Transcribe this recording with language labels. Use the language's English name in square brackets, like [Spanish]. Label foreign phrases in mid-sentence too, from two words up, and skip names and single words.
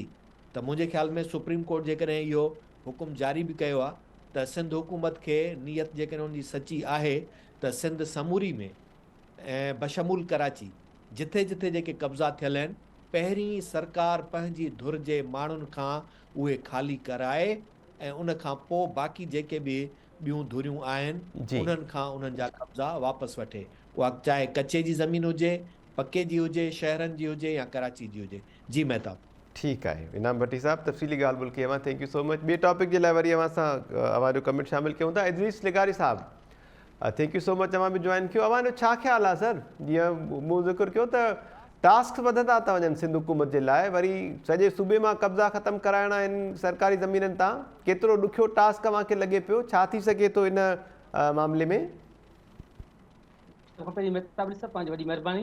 [Sindhi] त मुंहिंजे ख़्याल में सुप्रीम कोर्ट जेकॾहिं इहो हुकुम जारी बि कयो आहे त सिंध हुकूमत खे नियत जेकॾहिं उनजी सची आहे त सिंध समूरी में ऐं बशमूल कराची जिथे जिथे जेके कब्ज़ा थियल आहिनि पहिरीं सरकार पंहिंजी धुर जे माण्हुनि खां उहे ख़ाली कराए ऐं उन खां पोइ बाक़ी जेके बि ॿियूं धुरियूं आहिनि उन्हनि खां उन्हनि जा कब्ज़ा वापसि वठे, उहा चाहे कचे जी ज़मीन हुजे, पके जी हुजे, शहरनि जी हुजे या कराची जी हुजे। जी महताब। ठीकु आहे इनाम भट्टी साहब, तफ़सीली ॻाल्हि ॿोल कई अवां, [English] Thank you so much. [Sindhi] ॿिए टॉपिक जे लाइ वरी अवां सां अवां जो कमेंट शामिल कयूं था। इदरीस लिगारी साहब, [English] Thank you so much, [Sindhi] अवां बि जॉइन कयो। अवां जो छा ख़्यालु आहे सर, जीअं मूं ज़िक्र कयो त टास्क वधंदा था वञनि सिंध हुकूमत जे लाइ, वरी सॼे सूबे मां कब्ज़ा ख़तमु कराइणा आहिनि सरकारी ज़मीननि तां, केतिरो ॾुखियो टास्क अव्हांखे लॻे पियो, छा थी सघे थो इन मामले में? पहिरीं महताब साहब पंहिंजी वॾी महिरबानी।